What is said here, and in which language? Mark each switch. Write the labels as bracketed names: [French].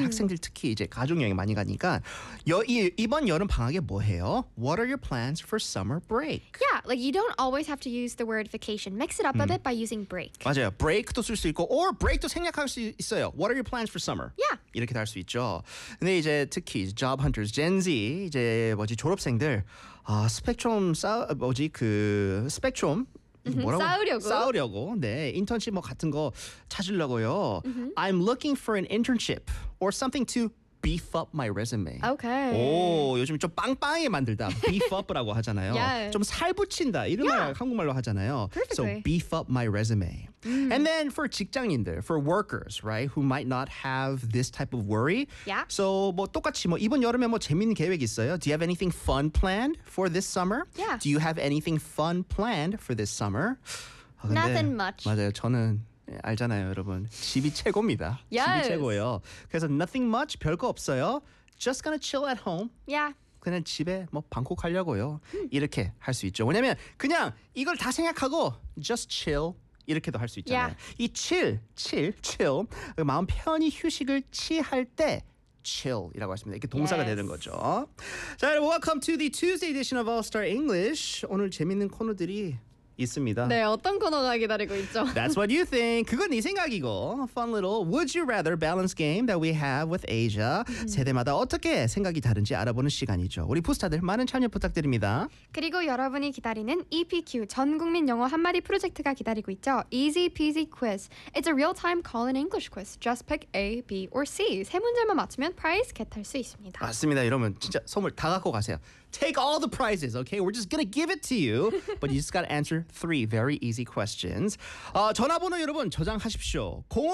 [Korean] 학생들 특히 이제 가족 여행 많이 가니까 이번 여름 방학에 뭐 해요? [English] What are your plans for summer break? Yeah, like you don't always have to use the word vacation. Mix it up a bit by using break. [Korean] 맞아요. Break도 쓸 수 있고 or break도 생략할 수 있어요. [English] What are your plans for summer? Yeah. [Korean] 이렇게 할 수 있죠. 근데 이제 특히 [English] job hunters, [Korean] Gen Z 이제 뭐지 졸업생들 아 스펙트럼 뭐지 그 스펙트럼 싸우려고 네 인턴십 뭐 같은 거 찾으려고요. [English] Mm-hmm. I'm looking for an internship or something to beef up my resume. Okay. [Korean] 오 요즘 좀 빵빵하게 만들다 [English] beef up [Korean] 라고 하잖아요. [English] Yes. [Korean] 좀 살 붙인다 이런 [English] yeah. [Korean] 말 한국말로 하잖아요. [English] Perfectly. So beef up my resume. Mm. And then for [Korean] 직장인들, [English] for workers, right, who might not have this type of worry. Yeah. [Korean] So 뭐 똑같이 뭐 이번 여름에 뭐 재밌는 계획 있어요? [English] Do you have anything fun planned for this summer? Yeah. Do you have anything fun planned for this summer? Nothing much. [Korean] 맞아요. 저는 알잖아요, 여러분. 집이 최고입니다. [English] Yes. [Korean] 집이 최고예요. 그래서 [English] nothing much, [Korean] 별거 없어요. [English] Just gonna chill at home. Yeah. [Korean] 그냥 집에 뭐 방콕 가려고요. 이렇게 할 수 있죠. 왜냐면 그냥 이걸 다 생각하고 [English] just chill [Korean] 이렇게도 할 수 있잖아요. [English] Yeah. [Korean] 이 chill, 마음 편히 휴식을 취할 때 chill이라고 하십니다. 이렇게 동사가 [English] yes. [Korean] 되는 거죠. 자, [English] welcome to the Tuesday edition of All Star English. [Korean] 오늘 재밌는 코너들이 있습니다. 네, 어떤 코너가 기다리고 있죠? [English] That's what you think. [Korean] 그건 네 생각이고. [English] Fun little Would You Rather balance game that we have with Asia. [Korean] 세대마다 어떻게 생각이 다른지 알아보는 시간이죠. 우리 부스타들 많은 참여 부탁드립니다. 그리고 여러분이 기다리는 EPQ 전 국민 영어 한마디 프로젝트가 기다리고 있죠. [English] Easy Peasy Quiz. It's a real-time call-in English quiz. Just pick A, B, or C. [Korean] 세 문제만 맞추면 [English] prize get [Korean] 할 수 있습니다. 맞습니다. 여러분 진짜 선물 다 갖고 가세요. [English] Take all the prizes, okay? We're just gonna give it to you. But you just gotta answer three very easy questions. [Korean] 전화번호 여러분 저장하십시오.